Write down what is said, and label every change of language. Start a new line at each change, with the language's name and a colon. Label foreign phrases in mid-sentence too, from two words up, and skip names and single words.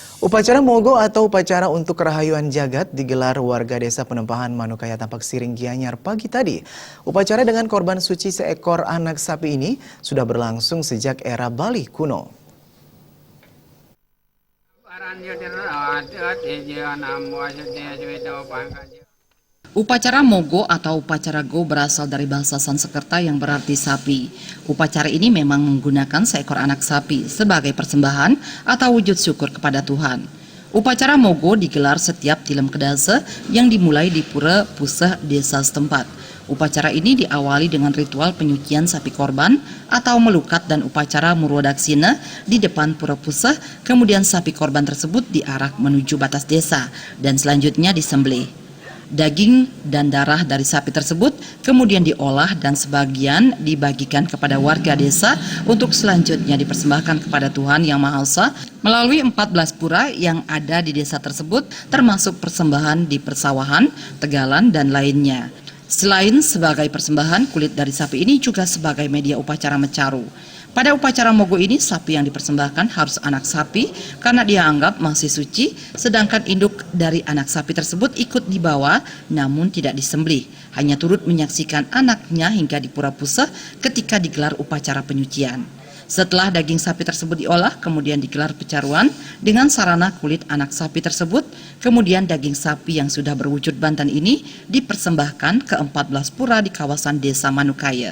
Indonesian: Upacara Mogo atau upacara untuk kerahayuan jagat digelar warga desa Penempahan Manukaya Tampak Siring Gianyar pagi tadi. Upacara dengan korban suci seekor anak sapi ini sudah berlangsung sejak era Bali kuno. Upacara Mogo atau upacara Go berasal dari bahasa Sanskerta yang berarti sapi. Upacara ini memang menggunakan seekor anak sapi sebagai persembahan atau wujud syukur kepada Tuhan. Upacara Mogo digelar setiap Tilem Kedase yang dimulai di Pura Puseh desa setempat. Upacara ini diawali dengan ritual penyucian sapi korban atau melukat dan upacara Murwadaksina di depan Pura Puseh, kemudian sapi korban tersebut diarak menuju batas desa dan selanjutnya disembelih. Daging dan darah dari sapi tersebut kemudian diolah dan sebagian dibagikan kepada warga desa untuk selanjutnya dipersembahkan kepada Tuhan Yang Maha Esa melalui 14 pura yang ada di desa tersebut, termasuk persembahan di persawahan, tegalan, dan lainnya. Selain sebagai persembahan, kulit dari sapi ini juga sebagai media upacara mecaru. Pada upacara Mogo ini, sapi yang dipersembahkan harus anak sapi karena dianggap masih suci, sedangkan induk dari anak sapi tersebut ikut dibawa namun tidak disembelih, hanya turut menyaksikan anaknya hingga di Pura Puseh ketika digelar upacara penyucian. Setelah daging sapi tersebut diolah, kemudian digelar pecaruan dengan sarana kulit anak sapi tersebut, kemudian daging sapi yang sudah berwujud bantan ini dipersembahkan ke 14 pura di kawasan desa Manukaya.